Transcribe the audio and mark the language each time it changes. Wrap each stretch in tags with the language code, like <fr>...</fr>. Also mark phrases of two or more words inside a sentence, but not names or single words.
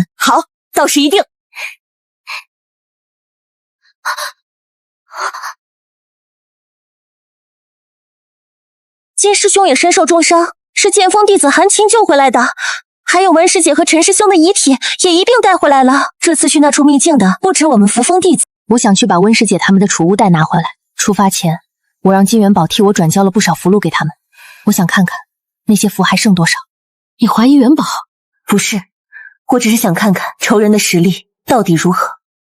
<zh>好，到時一定。金師兄也身受重傷，是劍锋弟子韓青救回來的。還有溫師姐和陳師兄的遺體也一併帶回來了。這次去那處秘境的不止我們扶風弟子，我想去把溫師姐他們的儲物袋拿回来。出發前，我讓金元寶替我轉交了不少符籙給他們。我想看看那些符還剩多少。你懷疑元寶？不是，我只是想看看仇人的實力到底如何。</zh>